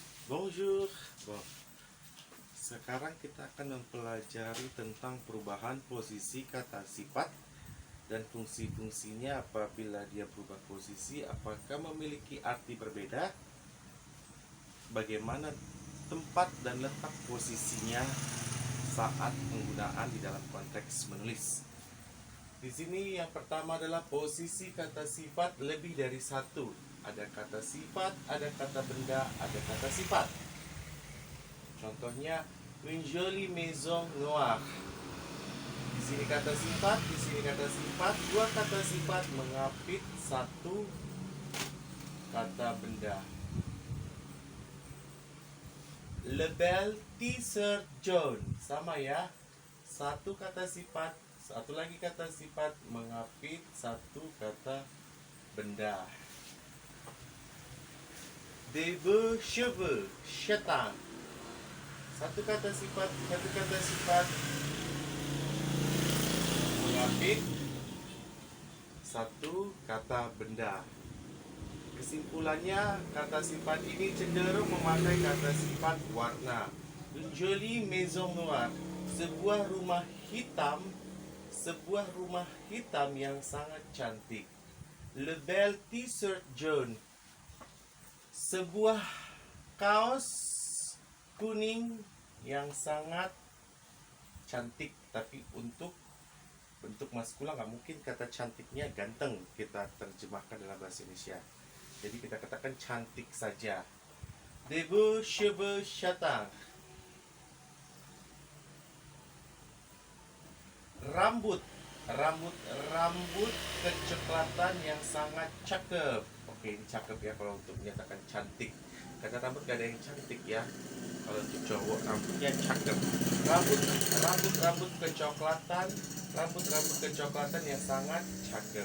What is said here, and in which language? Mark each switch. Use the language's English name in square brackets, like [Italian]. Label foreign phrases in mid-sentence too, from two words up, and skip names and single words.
[Indonesian] Bonjour. Bon, sekarang kita akan mempelajari tentang perubahan posisi kata sifat dan fungsi-fungsinya apabila dia berubah posisi, apakah memiliki arti berbeda, bagaimana tempat dan letak posisinya saat penggunaan di dalam konteks menulis. Di sini yang pertama adalah posisi kata sifat lebih dari satu. Ada kata sifat, ada kata benda, ada kata sifat. Contohnya, [French] une jolie maison noire. [Indonesian] Di sini kata sifat, di sini kata sifat, dua kata sifat mengapit satu kata benda. [French] Le bel t-shirt jaune, [Indonesian] sama ya. Satu kata sifat, satu lagi kata sifat mengapit satu kata benda. [French] Des beaux cheveux, châtain. [Indonesian] Satu kata sifat mengapit satu kata benda. Kesimpulannya, kata sifat ini cenderung memakai kata sifat warna. [French] Une jolie maison noire, [Indonesian] sebuah rumah hitam yang sangat cantik. [French] Le bel t-shirt jaune, [Indonesian] sebuah kaos kuning yang sangat cantik. Tapi untuk bentuk maskulin nggak mungkin kata cantiknya ganteng kita terjemahkan dalam bahasa Indonesia. Jadi kita katakan cantik saja. [French] Des beaux cheveux châtain. [Indonesian] Rambut kecoklatan yang sangat cakep. Oke, ini cakep ya kalau untuk menyatakan cantik. Karena rambut gak ada yang cantik ya. Kalau untuk cowok rambutnya cakep. Rambut kecoklatan yang sangat cakep.